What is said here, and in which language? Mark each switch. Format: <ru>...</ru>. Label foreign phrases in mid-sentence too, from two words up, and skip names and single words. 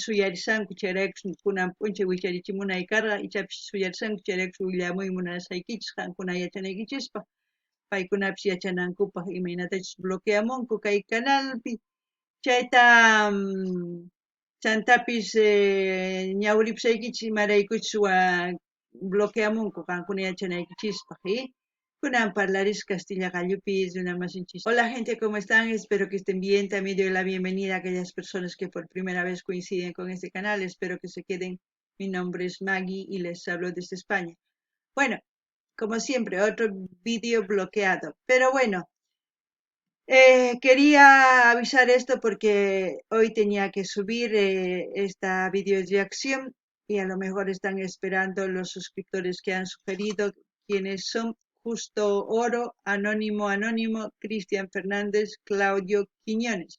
<qu>suyarisanku chayraykus kunan p'unchay wicharichimunay karqa, ichapis suyarisanku chayraykus willamuy munasaykichis qankuna yachanaykichispa, paykunapis yachanankupaq imaynatachus bloqueamunku kay canalpi, chayta chantapis ñawripusaykichis imaraykuchus bloqueamunku qankuna yachanaykichispaq, Kunan parlaris Castilla Gallupi</qu> <es>de una</es> <qu>masinchis.</qu> <es>Hola gente, ¿cómo están? Espero que estén bien. También doy la bienvenida a aquellas personas que por primera vez coinciden con este canal. Espero que se queden. Mi nombre es Maggie y les hablo desde España. Bueno, como siempre, otro vídeo bloqueado. Pero bueno, quería avisar esto porque hoy tenía que subir esta video reacción y a lo mejor están esperando los suscriptores que han sugerido quienes son Justo Oro, Anónimo, Cristian Fernández, Claudio Quiñones.</es>